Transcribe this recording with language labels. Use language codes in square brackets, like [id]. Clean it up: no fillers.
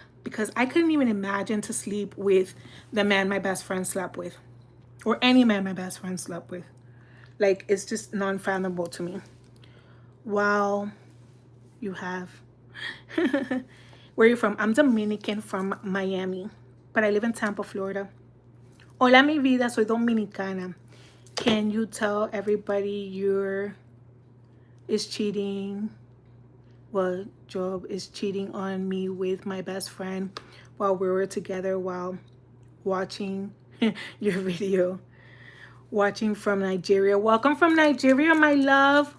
[en] Because I couldn't even imagine to sleep with the man my best friend slept with. Or any man my best friend slept with. Like, it's just non-fathomable to me. Wow, you have. Where are you from? I'm Dominican from Miami, but I live in Tampa, Florida. [es] Hola, mi vida, soy dominicana. [en] Can you tell everybody Job is cheating on me with my best friend while we were together while watching your video. Watching from Nigeria. Welcome from Nigeria, my love.